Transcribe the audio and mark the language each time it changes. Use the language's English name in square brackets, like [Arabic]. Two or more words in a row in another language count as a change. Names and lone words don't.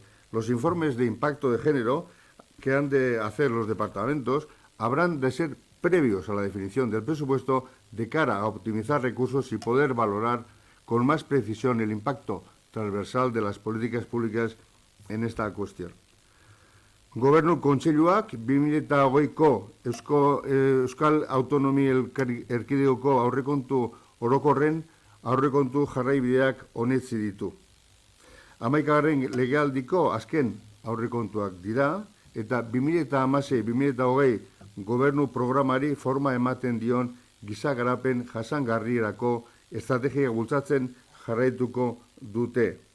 [Spanish] Los informes de impacto de género que han de hacer los departamentos habrán de ser previos a la definición del presupuesto de cara a optimizar recursos y poder valorar con más precisión el impacto transversal de las políticas públicas en esta cuestión. [Basque] Gobernu Kontseiluak 2020ko Euskal Autonomia Erkidegoko aurrekontu orokorren aurrekontu jarraibideak onetsi ditu. 11. legealdiko azken aurrekontuak dira eta 2016-2020 gobernu programari forma ematen dion giza garapen jasangarrirako estrategia bultzatzen jarraituko dute.